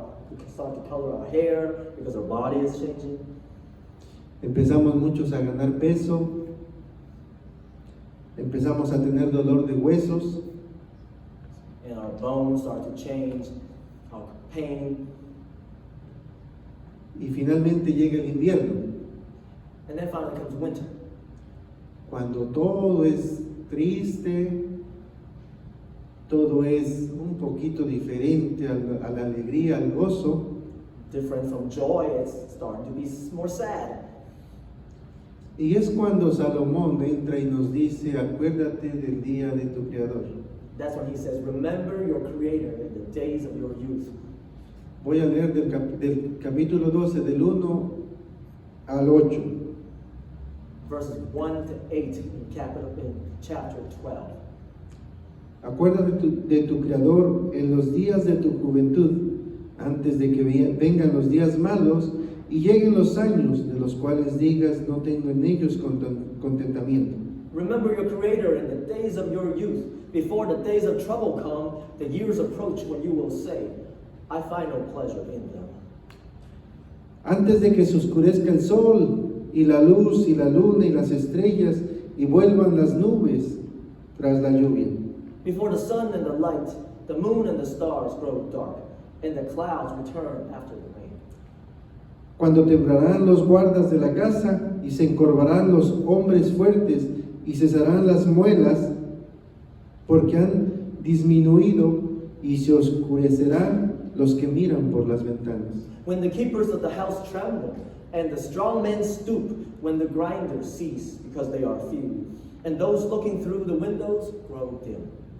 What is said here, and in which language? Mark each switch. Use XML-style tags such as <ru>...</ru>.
<en>We can start to color our hair because our body is changing.</en> <es>Empezamos muchos a ganar peso. Empezamos a tener dolor de huesos.</es> <en>And our bones start to change, our pain.</en> <es>Y finalmente llega el invierno,</es> <en>And then finally comes winter.</en> <es>cuando todo es triste, todo es un poquito diferente a la alegría, al gozo.</es> <en>Different from joy, it's starting to be more sad.</en> <es>Y es cuando Salomón entra y nos dice, acuérdate del día de tu Creador.</es> <en>That's when he says, remember your Creator in the days of your youth.</en> <es>Voy a leer del capítulo 12, del 1 al 8.</es> <en>Verses 1 to 8 in chapter 12.</en> <es>Acuérdate de tu Creador en los días de tu juventud, antes de que vengan los días malos y lleguen los años de los cuales digas, no tengo en ellos contentamiento.</es> <en>Remember your Creator in the days of your youth, before the days of trouble come, the years approach when you will say, I find no pleasure in them.</en> <es>Antes de que se oscurezca el sol y la luz y la luna y las estrellas y vuelvan las nubes tras la lluvia.</es> <en>Before the sun and the light, the moon and the stars grow dark, and the clouds return after the rain.</en> <es>Cuando temblarán los guardas de la casa y se encorvarán los hombres fuertes y cesarán las muelas, porque han disminuido y se oscurecerán los que miran por las ventanas.</es> <en>When the keepers of the house tremble, and the strong men stoop, when the grinders cease, because they are few, and those looking through the windows grow dim.</en>